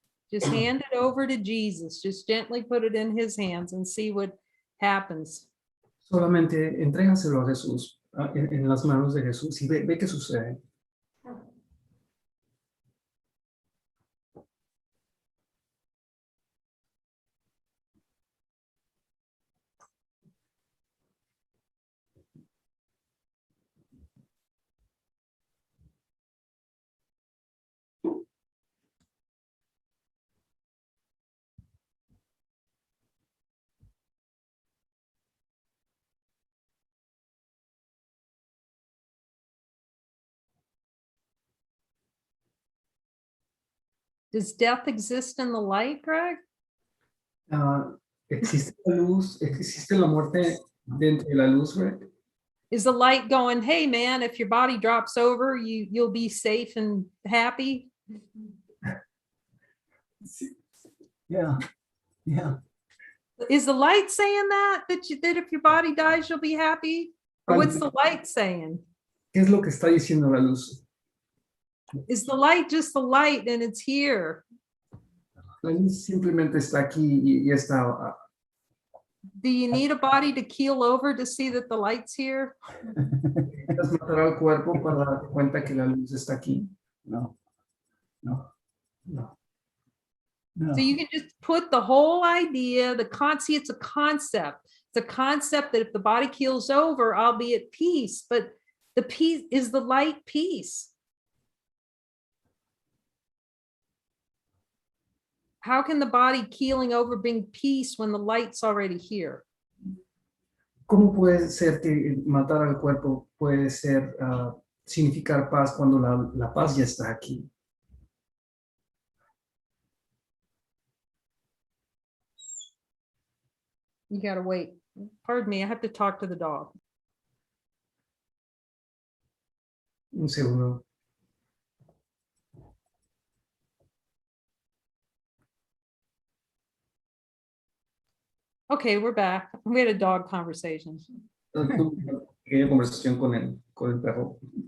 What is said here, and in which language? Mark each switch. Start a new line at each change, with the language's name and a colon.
English: Just hand it over to Jesus. Just gently put it in his hands and see what happens.
Spanish: Solamente entrégaselo a Jesús, en las manos de Jesús, y ve qué sucede.
English: Does death exist in the light, Greg?
Spanish: ¿Existe la luz? ¿Existe la muerte dentro de la luz, Rick?
English: Is the light going, hey man, if your body drops over, you'll be safe and happy? Yeah, yeah. Is the light saying that if your body dies, you'll be happy? Or what's the light saying?
Spanish: ¿Qué es lo que está diciendo la luz?
English: Is the light just the light and it's here?
Spanish: La luz simplemente está aquí y está.
English: Do you need a body to keel over to see that the light's here?
Spanish: Necesitas matar al cuerpo para darte cuenta que la luz está aquí.
English: No, no, No. no. So you can just put the whole idea, see, it's a concept. It's a concept that if the body keels over, I'll be at peace. But the peace is the light peace. How can the body keeling over bring peace when the light's already here?
Spanish: ¿Cómo puede ser que matar al cuerpo puede ser significar paz cuando la paz ya está aquí?
English: You gotta wait. Pardon me, I have to talk to the dog.
Spanish: Un segundo.
English: Okay, we're back. We had a dog conversation.
Spanish: Tuve una conversación con el perro.